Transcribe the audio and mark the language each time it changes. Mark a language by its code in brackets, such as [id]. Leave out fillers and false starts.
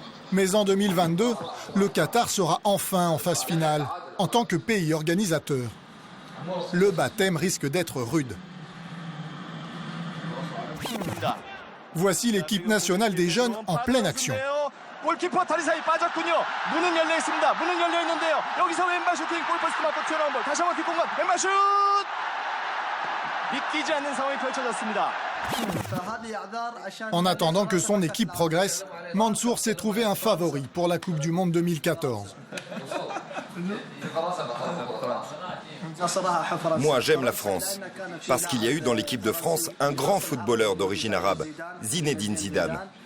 [fr] Mais en 2022, le Qatar sera enfin en phase finale, en tant que pays organisateur. Le baptême risque d'être rude. Voici l'équipe nationale des jeunes en pleine action. [ko] 골키퍼 다리 사이 빠졌군요. 문은 열려 있습니다. 문은 열려 있는데요. 여기서 왼발 슈팅 골포스트 맞고 튀어나온 볼. 다시 한번 뒷공간 왼발 슛! 믿기지 않는 상황이 펼쳐졌습니다. [fr] En attendant que son équipe progresse, Mansour s'est trouvé un favori pour la Coupe du Monde 2014. Moi, j'aime la France, parce qu'il y a eu dans l'équipe de France un grand footballeur d'origine arabe, Zinedine Zidane.